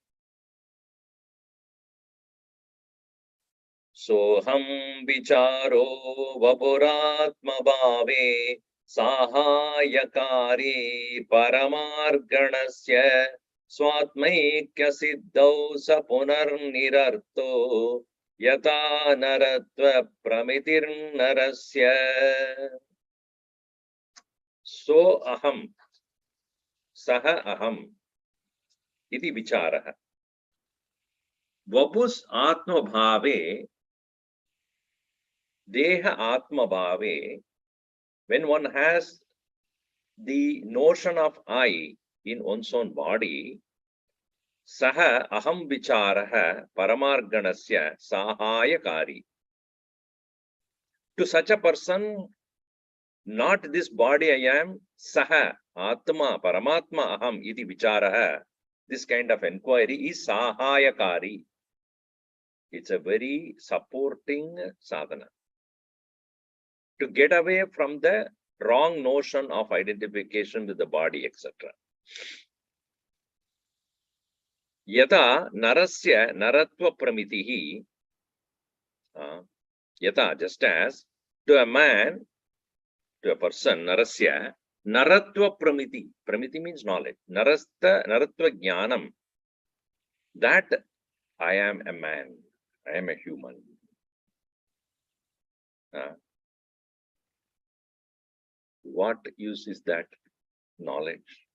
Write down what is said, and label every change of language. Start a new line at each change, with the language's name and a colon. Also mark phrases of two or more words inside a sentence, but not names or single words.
Sanskrit: Soham Vicharo Vapuratma Bhave Sahayakari Paramarganasya Swatmaikya Siddhau Sa Punar Nirarto Yata Naratva Pramitir Narasya. So aham, saha aham, iti vicharaha. Vapus atma bhave, deha atma bhave,
English: when one has the notion of I in one's own body,
Sanskrit: saha aham vicharaha paramarganasya sahayakari.
English: To such a person, not this body I am,
Sanskrit: saha, atma, paramatma aham, iti vicharaha.
English: This kind of inquiry is sahayakari. It's a very supporting sadhana. To get away from the wrong notion of identification with the body, etc.
Sanskrit: Yata narasya naratva pramitihi. Yata,
English: just as to a man, to a person,
Sanskrit: narasya, naratva pramiti.
English: Pramiti means knowledge.
Sanskrit: Naratva jnanam.
English: That I am a man. I am a human. What use is that knowledge?